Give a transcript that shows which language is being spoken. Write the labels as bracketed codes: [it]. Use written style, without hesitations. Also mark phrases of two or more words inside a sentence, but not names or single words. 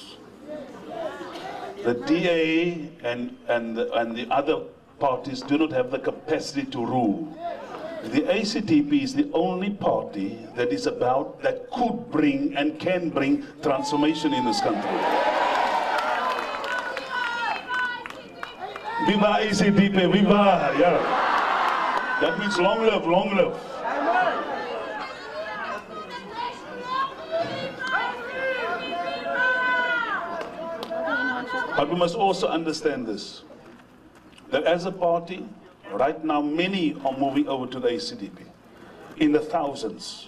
[en] The DA and the other parties do not have the capacity to rule. The ACDP is the only party that is about, that could bring and can bring transformation in this country. Viva ACDP, viva! Yeah. That means long live, long live. But we must also understand this, that as a party, right now many are moving over to the ACDP, in the thousands.